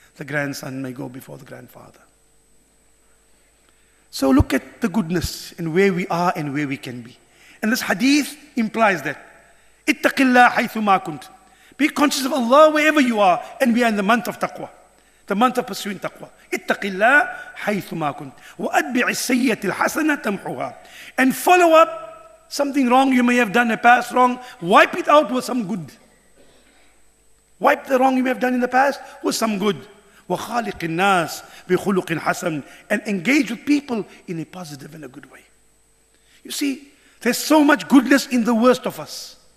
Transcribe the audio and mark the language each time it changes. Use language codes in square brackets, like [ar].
[en] The grandson may go before the grandfather. So look at the goodness and where we are and where we can be. And this hadith implies that. [ar] اتق الله حيثما كنت. [en] Be conscious of Allah wherever you are. And we are in the month of taqwa. The month of pursuing taqwa. [ar] اتق الله حيثما كنت. وأتبع السيئة الحسنة تمحها. [en] And follow up something wrong you may have done, a past wrong. Wipe it out with some good. Wipe the wrong you may have done in the past with some good. [ar] وَخَالِقِ النَّاسِ بِخُلُقٍ حَسَنٍ. [en] And engage with people in a positive and a good way. You see, there's so much goodness in the worst of us.